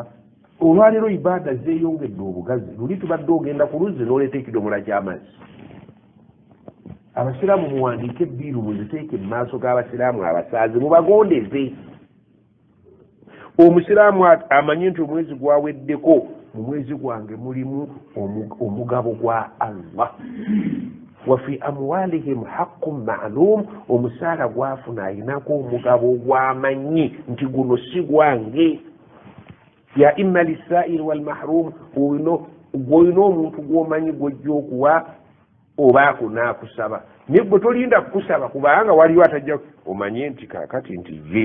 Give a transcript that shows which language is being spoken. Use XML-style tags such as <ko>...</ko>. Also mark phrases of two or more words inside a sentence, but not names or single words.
<lg>Olwaleero ibaada zeeyongedde obugazi. Luli tubadde ogenda ku luzzi n'oleeta ekidomola ky'amazzi. Abasiraamu muwandiike ebbiiru muziteeke mu maaso g'abasiraamu abasaazi mubagondeze. Omusiraamu amanyi nti omwezi gwaweddeko, mu mwezi gwange mulimu omugabo gwa Allah.</lg> <ar>وفي أموالهم حق معلوم,</ar> <lg>omusaala gwafuna ayinako omugabo gwamanyi nti guno si gwange.</lg> <ar>يا إما للسائل والمحروم,</ar> <lg>gw'olina omuntu gw'omanyi gw'ojja okuwa oba akunaakusaba. Naye gwe tolinda kukusaba kubanga waliwo atajja omanye nti kaakati nti ye.</lg>